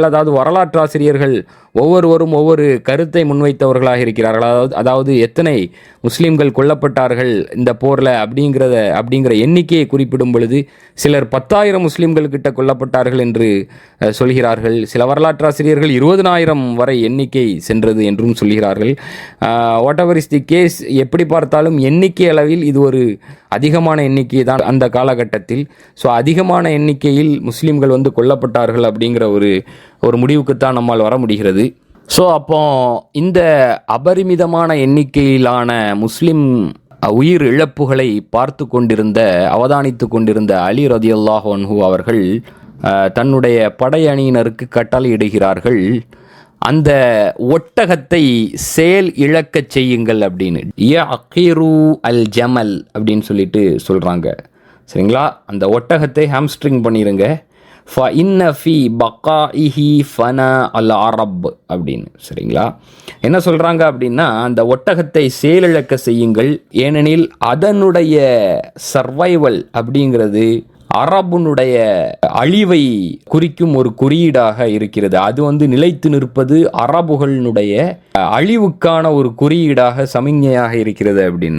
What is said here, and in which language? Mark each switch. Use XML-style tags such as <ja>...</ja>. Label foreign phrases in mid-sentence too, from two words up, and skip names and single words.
<ta>அதாவது வரலாற்றாசிரியர்கள் ஒவ்வொருவரும் ஒவ்வொரு கருத்தை முன்வைத்தவர்களாக இருக்கிறார்கள். அதாவது எத்தனை முஸ்லீம்கள் கொல்லப்பட்டார்கள் இந்த போரில் அப்படிங்கிற எண்ணிக்கையை குறிப்பிடும் பொழுது சிலர் 10,000 முஸ்லீம்கள் கிட்ட கொல்லப்பட்டார்கள் என்று சொல்கிறார்கள். சில வரலாற்றாசிரியர்கள் 20,000 வரை எண்ணிக்கை சென்றது என்றும் சொல்கிறார்கள்.</ta> <en>what ever is the case,</en> <ta>எப்படி பார்த்தாலும் எண்ணிக்கை அளவில் இது ஒரு அதிகமான எண்ணிக்கை தான் அந்த காலகட்டத்தில். ஸோ அதிகமான எண்ணிக்கையில் முஸ்லீம்கள் வந்து கொல்லப்பட்டார்கள் அப்படிங்கிற ஒரு முடிவுக்குத்தான் நம்மால் வர முடிகிறது. ஸோ அப்போ இந்த அபரிமிதமான எண்ணிக்கையிலான முஸ்லிம் உயிர் இழப்புகளை அவதானித்து கொண்டிருந்த அலி</ta> <ar>رضي الله عنه</ar> <ta>அவர்கள் தன்னுடைய படையணியினருக்கு கட்டளையிடுகிறார்கள், அந்த ஒட்டகத்தை செயல் இழக்கச் செய்யுங்கள் அப்படின்னு.</ta> <ar>يعقروا الجمل</ar> <ta>அப்படின்னு சொல்லிட்டு சொல்கிறாங்க, சரிங்களா. அந்த ஒட்டகத்தை ஹாம்ஸ்ட்ரிங் பண்ணிடுங்க.</ta> <ar>فَإِنَّ فِي بَقَائِهِ فَنَا الْعَرَبْ</ar> <ta>அப்படின்னு, சரிங்களா. என்ன சொல்கிறாங்க அப்படின்னா, அந்த ஒட்டகத்தை செயலிழக்க செய்யுங்கள், ஏனெனில் அதனுடைய சர்வைவல் அப்படிங்கிறது அரபுனுடைய அழிவை குறிக்கும் ஒரு குறியீடாக இருக்கிறது. அது வந்து நிலைத்து நிற்பது அரபுகளினுடைய அழிவுக்கான ஒரு குறியீடாக சமிஞ்ஞையாக இருக்கிறது அப்படின்னு.</ta>